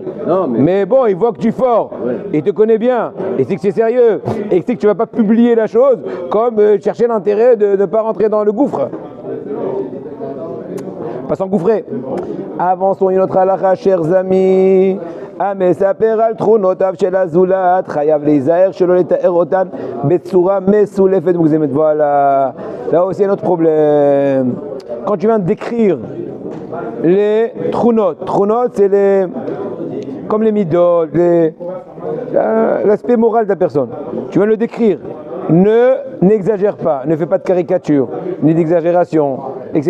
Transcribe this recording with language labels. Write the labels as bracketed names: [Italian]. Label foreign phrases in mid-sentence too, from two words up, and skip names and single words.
[French] Non, mais bon, il voit que tu es fort, et il te connaît bien, et c'est que c'est sérieux, et c'est que tu vas pas publier la chose comme chercher l'intérêt de ne pas rentrer dans le gouffre. Pas s'engouffrer. Avançons une autre halakha, chers amis. [Hebrew] המספר על תכונותיו של הזולת חייב להיזהר שלא לתאר אותן בצורה מסולפת מוגזמת. [French] Voilà. Là aussi un autre problème. Quand tu viens de décrire les tchunot c'est comme les midot, l'aspect moral de la personne. Tu viens de le décrire. N'exagère pas, ne fais pas de caricature, ni d'exagération, etc.